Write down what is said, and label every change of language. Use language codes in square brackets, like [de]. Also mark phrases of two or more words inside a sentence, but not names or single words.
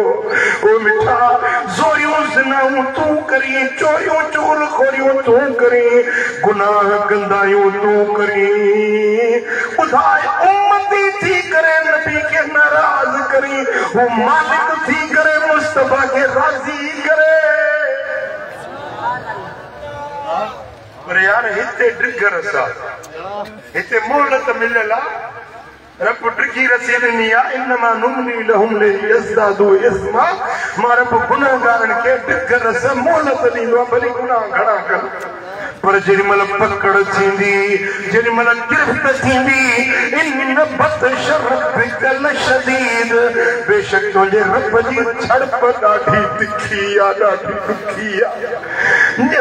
[sd] ओ मिठा ज़ोरियूं ज़िनाऊं तूं करी चोरियूं चूल खोरियूं तूं करी गुनाह कंदायूं तूं करी ॿुधाए उम्मती थी करे नबी के नाराज़ करी वो मालिक थी करे मुस्तफा के राज़ी करे। पर यार हिते डिगर सा हिते मोहलत मिलियल आहे रब डिगी रसी ॾिनी आहे [ar] إنما نملي لهم ليزدادوا إثما. [sd] मां रब गुनाहगारनि खे डिगर सां मोहलत ॾींदो आहे भली गुनाह घणा कनि पर जेॾी महिल पकड़ थींदी जेॾी महिल गिरफ़्त थींदी [ar] إن بطش ربك لشديد [sd] बेशक तुंहिंजे रब जी झड़प ॾाढी तिखी आहे ॾाढी ॾुखी आहे।